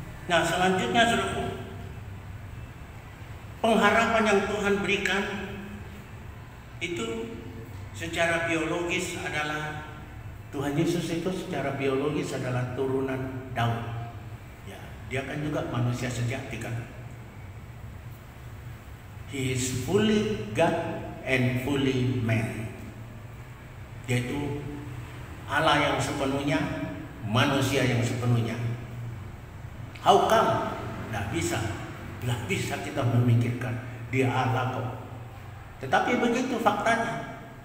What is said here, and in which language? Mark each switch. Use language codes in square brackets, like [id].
[id] Nah, selanjutnya saudaraku, pengharapan yang Tuhan berikan itu secara biologis adalah, Tuhan Yesus itu secara biologis adalah turunan Daud. Ya, dia kan juga manusia sejati kan. [en] He is fully God and fully man. [id] Dia itu Allah yang sepenuhnya, manusia yang sepenuhnya. How come? Nggak bisa kita memikirkan dia Allah kok. Tetapi begitu faktanya.